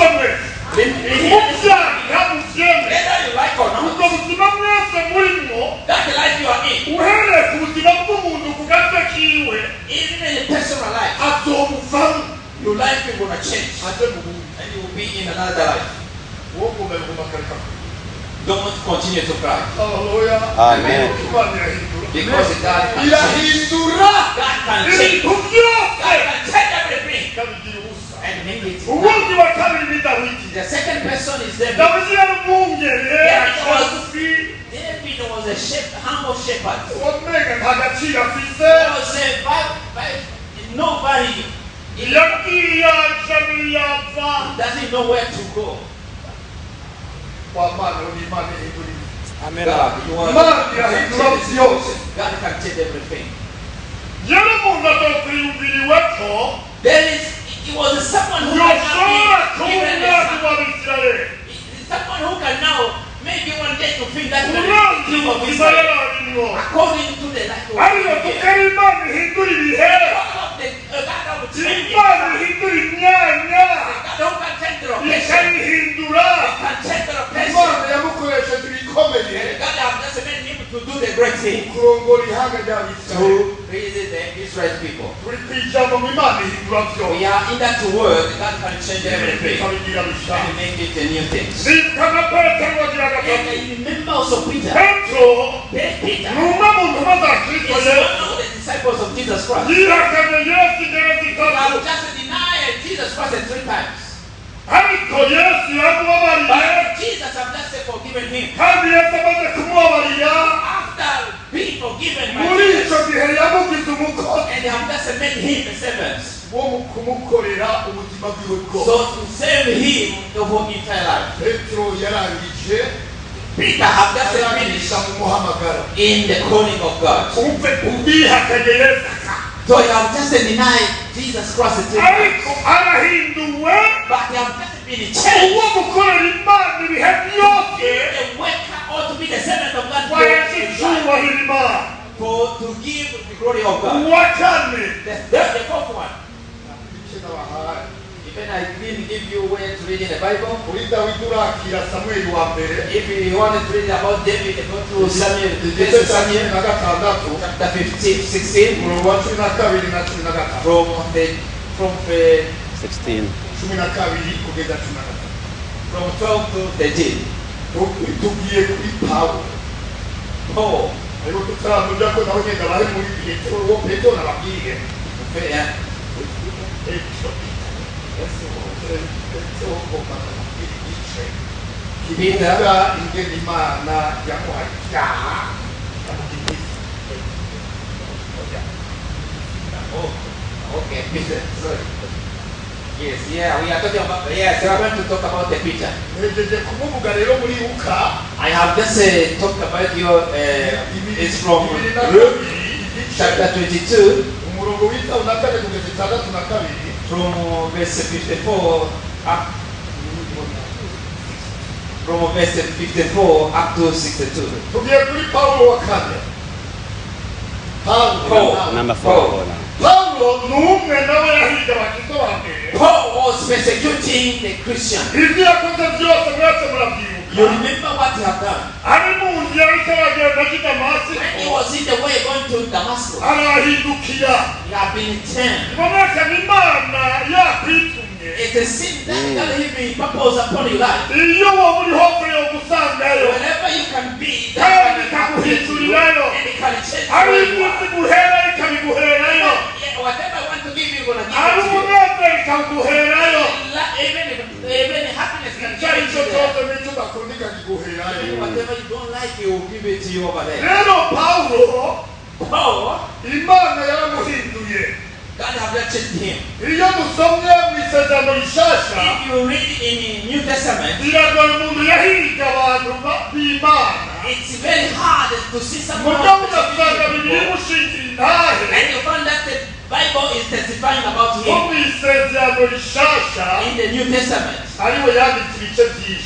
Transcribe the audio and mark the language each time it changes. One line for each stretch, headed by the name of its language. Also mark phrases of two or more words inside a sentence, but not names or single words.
English: Whether you like or not, that life you are in, even in a personal life, your life is going to change and you will be in another life. don't want to continue to cry. Hallelujah. Amen.
Rundi: Imana irahindura.
English: Because God can
Rundi: Irahindura.
English: God can change.
Rundi: Ibintu byose.
English: God can change everything
Rundi: Ikabigira ubusa.
English: and make it.
Rundi: Ubundi wa kabiri ni Dawidi.
English: The second person is David.
Rundi: Dawidi yari umwungere.
English: David was a humble shepherd.
Rundi: Wamega nta gaciro afise.
English: Was no value.
Rundi: Yagiye ajya yava.
English: Doesn't know where to go.
Rundi: Wamana ni Imana ihindura.
English: Amen. God can change everything.
Rundi: Yari umuntu atakwiyumviriwe ko
English: It was someone who
Rundi: yoshobora
English: can
Rundi: kuba umwami w'Abisirayeli.
English: someone who can now maybe one day to feel that
Rundi: Umwami
English: king of
Rundi: w'Isirayeli
English: Israel
Rundi: arimo.
English: according to the life of
Rundi: Ariko tukari Imana ihindura ibihe.
English: God of change.
Rundi: Imana ihindura imyanya.
English: God who can change the location.
Rundi: Ikayihindura.
English: Can change the location.
Rundi: Imana yamukoresheje ibikomeye.
English: God has just made him to do the great thing.
Rundi: Kurongora ihanga ry'Abisirayeli.
English: To raise the Israel people.
Rundi: Turi kwijambo mu Imana ihindura byose.
English: We are in that word, God can change everything
Rundi: Ikabigira bishya.
English: and make it a new thing.
Rundi: Zibuka na Petero wagira
English: And
Rundi: gatatu.
English: I remember also Peter.
Rundi: Petero
English: Peter
Rundi: ni umwe mu ntumwa za Kristo
English: is
Rundi: Yesu.
English: one of the disciples of Jesus Christ.
Rundi: Yihakanye Yesu inshuro
English: He
Rundi: zitatu.
English: has just denied Jesus Christ 3 times.
Rundi: Ariko Yesu yaramubabariye.
English: But Jesus has just forgiven him.
Rundi: Kandi Yesu amaze kumubabarira.
English: After being forgiven by
Rundi: Muri
English: Jesus,
Rundi: icyo gihe yamugize umukozi
English: and they have just made him a servant.
Rundi: wo mu kumukorera ubuzima bwiwe bwose.
English: So to save him the whole entire life.
Rundi: Petero yarangije
English: Peter have just
Rundi: arangisha
English: finished
Rundi: mu muhamagaro.
English: in the calling of God.
Rundi: Ubwihakanye Yesu.
English: So he have just denied Jesus Christ 3 times.
Rundi: Ariko arahinduwe.
English: But they have just been changed.
Rundi: Uwo gukorera Imana ibihe byose.
English: The worker ought to be the servant of God
Rundi: Waheze icyubahiro Imana.
English: to give the glory of God.
Rundi: Uwa kane.
English: The fourth one. Even I didn't give you where to read in the Bible.
Rundi: Muri Dawidi urakira Samweli wa mbere.
English: If you wanted to read about David, go to Samuel,
Rundi: Igice
English: First
Rundi: cya cumi
English: Samuel
Rundi: na gatandatu.
English: chapter 15, 16,
Rundi: Umurongo wa cumi na kabiri na cumi na gatanu.
English: from 16.
Rundi: Cumi na kabiri kugeza cumi na gatanu.
English: 12 to 13.
Rundi: Tugiye kuri Pawulo.
English: Paul,
Rundi: Ariko tutaramenya ko nawe nyine bari muri Petero uwo Petero nababwiye. Petero ugomba kubwira igice. Kivuga ingene Imana yamuhaye icyaha.
English: okay, Peter, sorry. Yes, yeah, we are talking about, yes, we are going to talk about the Peter.
Rundi: Nejeje kumuvuga rero muri Luka.
English: I have just talked about your, it's from Luke chapter 22,
Rundi: Umurongo w'itanu na kane kugeza itandatu na kabiri.
English: from verse 54 up, from verse 54 up to 62.
Rundi: Tugiye kuri Pawulo wa kane. Pawulo.
English: Number 4.
Rundi: Pawulo ni umwe nawe yahiga abakizo ba mbere.
English: Paul was persecuting the Christian.
Rundi: Ibyo yakoze byose mwese murabyibuka.
English: You remember what he had done?
Rundi: Ari mu nzira ariko aragenda ajya i Damasiko.
English: When he was in the way going to Damascus,
Rundi: Arahindukira.
English: he had been turned.
Rundi: Iboneka ni Imana yakwitumye.
English: It is sin that God has been purpose upon your life.
Rundi: Iyo wowe uri hose yo gusangayo.
English: Wherever you can be,
Rundi: Kandi
English: that's what God has to do.
Rundi: ikaguhindurirayo.
English: And it can change
Rundi: Ari
English: where you
Rundi: iminsi
English: are.
Rundi: guhera ikabiguherayo.
English: Yeah, whatever I want to give you, gonna give
Rundi: Ari
English: it to you.
Rundi: umunezero ikaguherayo.
English: Even happiness can
Rundi: Icyo ari
English: give
Rundi: cyo
English: it to you.
Rundi: cyose n'icyo udakunda ikakiguherayo.
English: Whatever you don't like, he will give it to you over there.
Rundi: Rero Pawulo
English: Paul,
Rundi: Imana yaramuhinduye.
English: God has not changed him.
Rundi: Iyo dusomye mu isezerano rishasha
English: If you read in the New Testament,
Rundi: biragoye umuntu yahiga abantu b'Imana.
English: it's very hard to see someone
Rundi: Mugabo
English: who
Rundi: ugasanga
English: is
Rundi: bibiri mushingira intahe.
English: and you find that the Bible is testifying about
Rundi: Ko
English: him
Rundi: mu isezerano rishasha
English: in the New Testament.
Rundi: ariwe yanditse ibice byinshi.